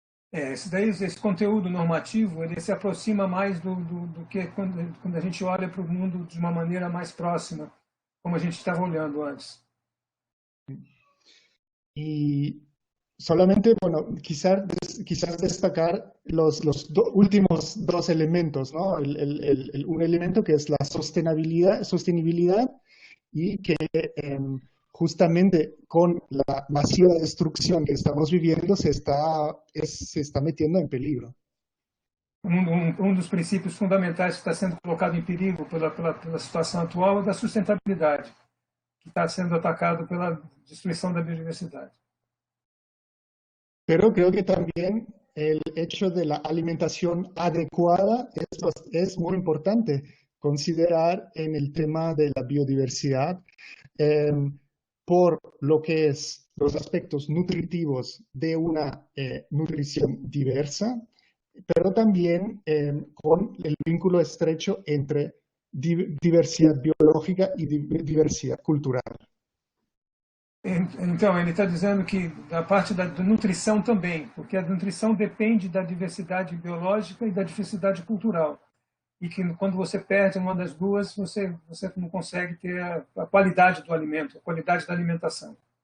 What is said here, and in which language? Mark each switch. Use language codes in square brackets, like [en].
[pt] Esse conteúdo normativo, ele se aproxima mais do que quando a gente olha para o mundo de uma maneira mais próxima, como a gente estava olhando antes. [es] Y solamente, bueno, quizás destacar los últimos 2 elementos, ¿no? Un elemento que es la sostenibilidad y que justamente con la masiva destrucción que estamos viviendo se está metiendo en peligro. [pt] Dos princípios fundamentais que está sendo colocado em perigo pela situação atual é da sustentabilidade. está sendo atacado pela destruição da biodiversidade. [es] Pero creo que también el hecho de la alimentación adecuada es muy importante considerar en el tema de la biodiversidad, eh, por lo que es los aspectos nutritivos de una nutrición diversa, pero también con el vínculo estrecho entre diversidad biológica y diversidad cultural. [pt] Então, ele está dizendo que a parte da nutrição também, porque a nutrição depende da diversidade biológica e da diversidade cultural. E que quando você perde uma das duas, você não consegue ter a qualidade do alimento, a qualidade da alimentação.